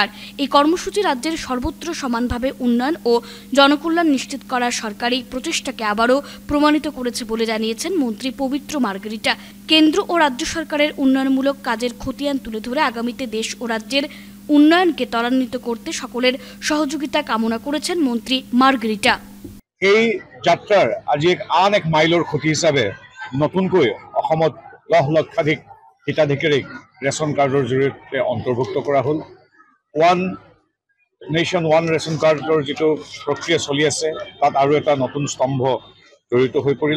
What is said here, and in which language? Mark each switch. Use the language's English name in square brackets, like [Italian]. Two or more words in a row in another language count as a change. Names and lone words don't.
[Bangla] এই কর্মসূচি রাজ্যের সর্বত্র সমানভাবে উন্নয়ন ও জনকল্যাণ নিশ্চিত করার সরকারি প্রচেষ্টাকে আবারও প্রমাণিত করেছে বলে জানিয়েছেন মন্ত্রী পবিত্র মার্গারিটা। কেন্দ্র ও রাজ্য সরকারের উন্নয়নমূলক কাজের খতিয়ান তুলে ধরে আগামীতে দেশ ও রাজ্যের উন্নয়নকে ত্বরান্বিত করতে সকলের সহযোগিতা কামনা করেছেন মন্ত্রী মার্গারিটা। [Assamese] এই যাত্ৰাৰ আজি আন এক মাইলৰ খুঁটি হিচাপে নতুনকৈ অসমত লক্ষাধিক হিতাধিকাৰীক ৰেচন কাৰ্ডৰ জৰিয়তে অন্তৰ্ভুক্ত কৰা হ'ল। [English] One Nation One Ration [Assamese] কাৰ্ডৰ যিটো প্ৰক্ৰিয়া চলি আছে তাত আৰু এটা নতুন স্তম্ভ জড়িত হৈ পৰিল।